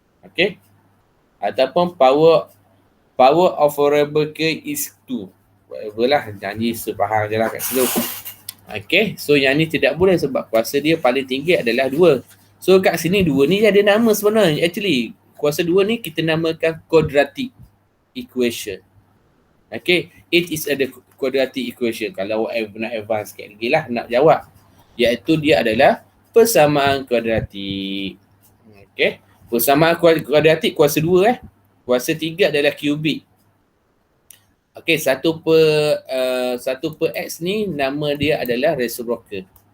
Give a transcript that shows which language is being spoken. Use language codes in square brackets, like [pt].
[en] Okay, [ms] ataupun [en] power of variable K is 2. [ms] Whatever lah, janji sepahang je lah kat situ. Okay, so yang ni tidak boleh sebab kuasa dia paling tinggi adalah 2. So kat sini 2 ni ada nama sebenarnya. Actually, kuasa 2 ni kita namakan quadratic equation. [en] Okay, it is a quadratic equation. [ms] Kalau nak advance sikit lagi lah nak jawab. Iaitu dia adalah persamaan kuadratik. Okay, persamaan kuadratik kuasa 2 Kuasa 3 adalah kubik. Okay, 1 per X ni nama dia adalah reciprocal.